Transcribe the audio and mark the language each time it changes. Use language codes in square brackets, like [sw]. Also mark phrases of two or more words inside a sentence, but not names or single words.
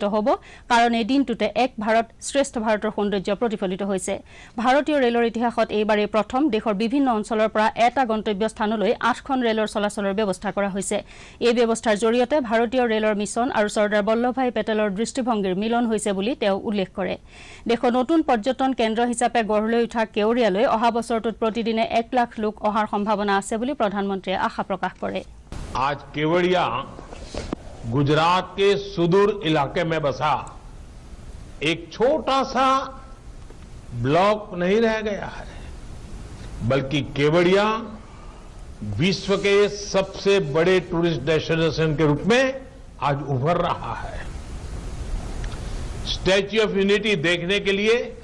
[as] হ'ব কাৰণ এই দিনটোতে এক ভাৰত শ্ৰেষ্ঠ ভাৰতৰ সৌন্দৰ্য প্ৰতিফলিত হৈছে ভাৰতীয় ৰেলৰ ইতিহাসত এইবাৰে প্ৰথম দেশৰ বিভিন্ন অঞ্চলৰ পৰা এটা গন্তব্য স্থানলৈ 8খন ৰেলৰ চলাচলৰ ব্যৱস্থা কৰা হৈছে এই ব্যৱস্থাৰ জৰিয়তে ভাৰতীয় ৰেলৰ মিছন আৰু চৰ্দাৰ বল্লভভাই পেটেলৰ দৃষ্টিভংগীৰ মিলন হৈছে বুলি তেওঁ উল্লেখ কৰে দেশৰ নতুন পৰ্যটন কেন্দ্ৰ হিচাপে গঢ়লৈ উঠা কেৱৰিয়ালৈ অহা বছৰটোত প্ৰতিদিনে 1 লাখ লোক অহাৰ সম্ভাৱনা আছে বুলি প্ৰধানমন্ত্ৰীয়ে আশা প্ৰকাশ কৰে [hi] आज केवड़िया गुजरात के सुदूर इलाके में बसा एक छोटा सा ब्लॉक नहीं रह गया है बल्कि केवड़िया विश्व के सबसे बड़े [en] tourist destination [hi] के रूप में आज उभर रहा है स्टैच्यू ऑफ यूनिटी देखने के लिए